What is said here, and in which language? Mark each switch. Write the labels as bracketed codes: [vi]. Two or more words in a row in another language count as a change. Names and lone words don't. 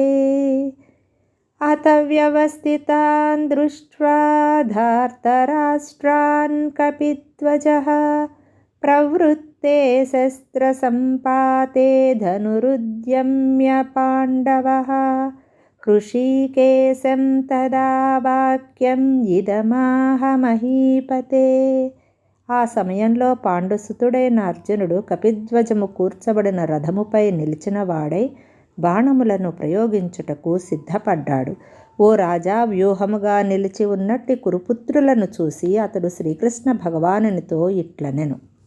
[sa] अथ व्यवस्थितान् दृष्ट्वा धार्तराष्ट्रान् कपिध्वजः प्रवृत्ते शस्त्रसम्पाते धनुरुद्यम्य पाण्डवः। हृषीकेशं तदा వాక్యం ఇదమాహ మహీపతే. [te] ఆ సమయంలో పాండుసుతుడైన అర్జునుడు కపిధ్వజము కూర్చబడిన రథముపై నిలిచిన వాడై బాణములను ప్రయోగించుటకు సిద్ధపడ్డాడు. ఓ రాజా, వ్యూహముగా నిలిచి ఉన్నట్టి కురుపుత్రులను చూసి అతడు శ్రీకృష్ణ భగవానునితో ఇట్లనెను.